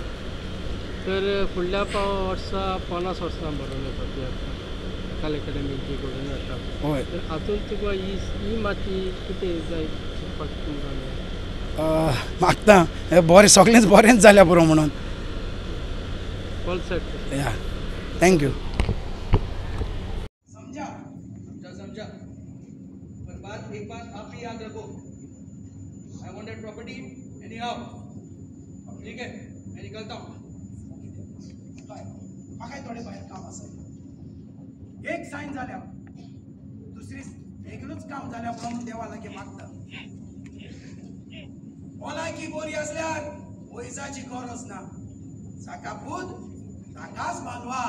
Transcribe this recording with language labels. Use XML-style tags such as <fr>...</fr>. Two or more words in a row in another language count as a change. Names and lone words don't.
<kok>तर फुडल्या वर्सा 50 वर्सां बरोवन येता तियात्र कला अकादमीची घडोवन येता. हय तर हातून तुका ही माती कितें जाय शिकपाक तुमकां मागता बरें सगळेंच बरेंच जाल्या पुरो म्हणून.</kok> <en>All set. Yeah thank you.</en> <hi>समझा समझा पर बात एक बात आप भी याद रखो.</hi> <en>I want that property anyhow.</en> <hi>ठीक है मैं निकलता हूँ.</hi> <kok>म्हाका थोडे भायर काम आसा. एक सायन जाल्या दुसरी वेगळूच काम जाल्या म्हणून देवा लागी मागता. भलायकी बरी असल्यार वयजाची गरज ना. साकापूत ताकाच मानवाल.</kok>